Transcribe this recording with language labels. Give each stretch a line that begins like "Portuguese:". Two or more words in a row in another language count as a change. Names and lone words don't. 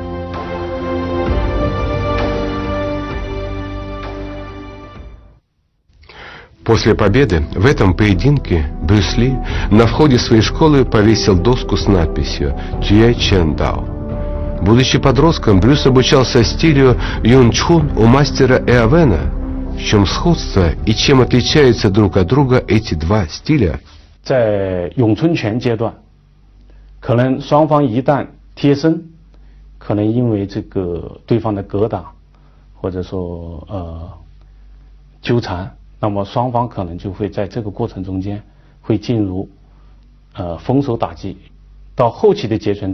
Russian: После победы в этом поединке Брюс Ли на входе своей школы повесил доску с надписью «Тюэ Чен Дао». Будучи подростком, Брюс обучался стилю Юн Чхун у мастера Эавена. В чем сходство и чем отличаются друг от друга эти два стиля?
Chinese: 在咏春拳阶段，可能双方一旦贴身，可能因为这个对方的格挡，或者说纠缠。那么双方可能就会在这个过程中间会进入封手打击，到后期的截拳